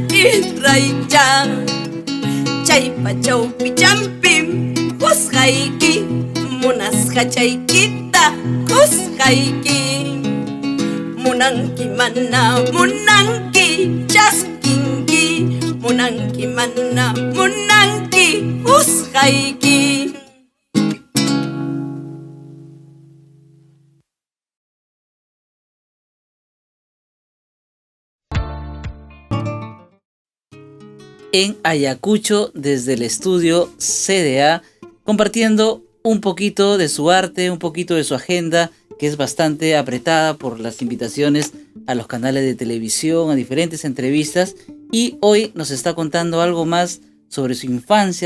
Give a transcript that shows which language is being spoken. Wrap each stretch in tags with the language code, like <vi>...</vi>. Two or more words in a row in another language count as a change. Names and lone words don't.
<qu>Chaypa chawpi champim kusqayki, munasqa chaykita kusqayki. Munanki mana munanki chaskinki, munanki mana munanki kusqayki.</qu> <es>En Ayacucho, desde el estudio CDA, compartiendo un poquito de su arte, un poquito de su agenda, que es bastante apretada por las invitaciones a los canales de televisión, a diferentes entrevistas, y hoy nos está contando algo más sobre su infancia.</es>